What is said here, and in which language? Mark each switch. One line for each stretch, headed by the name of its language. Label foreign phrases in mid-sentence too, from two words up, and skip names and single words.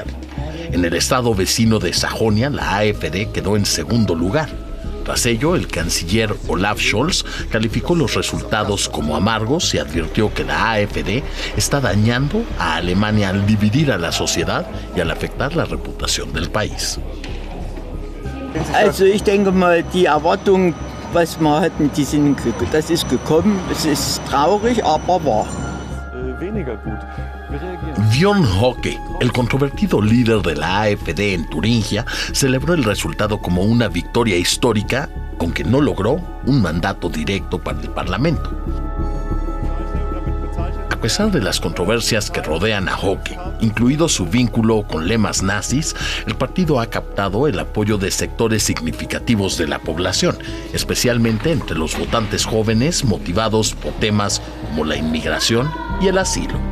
Spanish: En el estado vecino de Sajonia, la AfD quedó en segundo lugar. Tras ello, el canciller Olaf Scholz calificó los resultados como amargos y advirtió que la AfD está dañando a Alemania al dividir a la sociedad y al afectar la reputación del país.
German: Also ich denke mal, die Erwartung, was wir hatten, das ist gekommen. Es ist traurig, aber wahr. Weniger gut.
Spanish: Björn Höcke, el controvertido líder de la AfD en Turingia, celebró el resultado como una victoria histórica, aunque no logró un mandato directo para el Parlamento. A pesar de las controversias que rodean a Höcke, incluido su vínculo con lemas nazis, el partido ha captado el apoyo de sectores significativos de la población, especialmente entre los votantes jóvenes motivados por temas como la inmigración y el asilo.